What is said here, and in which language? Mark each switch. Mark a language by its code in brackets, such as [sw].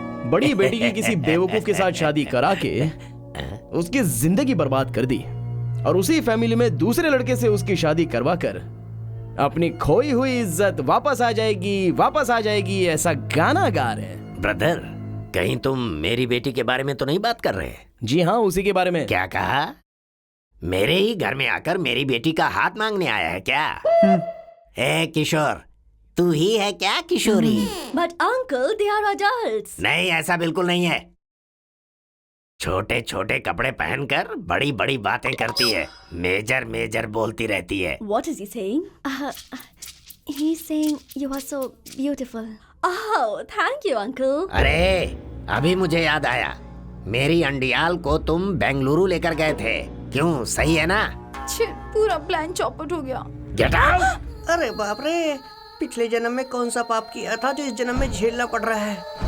[hi] बड़ी बेटी की किसी बेवकूफ के साथ शादी करा के उसकी जिंदगी बर्बाद कर दी, और उसी फैमिली में दूसरे लड़के से उसकी शादी करवा कर अपनी खोई हुई इज्जत वापस आ जाएगी, ऐसा गाना गा रहे हैं। ब्रदर, कहीं तुम मेरी बेटी के बारे में तो नहीं बात कर रहे? जी हाँ, उसी के बारे में। क्या कहा? मेरे ही घर में आकर मेरी बेटी का हाथ मांगने आया है क्या? ए किशोर, तू ही है क्या किशोरी? [en] But uncle, they are adults. [hi] नहीं, ऐसा बिल्कुल नहीं है। छोटे छोटे कपड़े पहनकर बड़ी बड़ी बातें करती है, मेजर मेजर बोलती रहती है। [en] What is he saying? He's saying you are so beautiful. Oh, thank you, uncle. [hi] अरे, अभी मुझे याद आया, मेरी अंडियाल को तुम बेंगलुरु लेकर गए थे, क्यों? सही है ना? पूरा प्लान चौपट हो गया। [en] Get out! [hi] अरे बाप रे, पिछले जन्म में कौन सा पाप किया था जो इस जन्म में झेलना पड़ रहा है?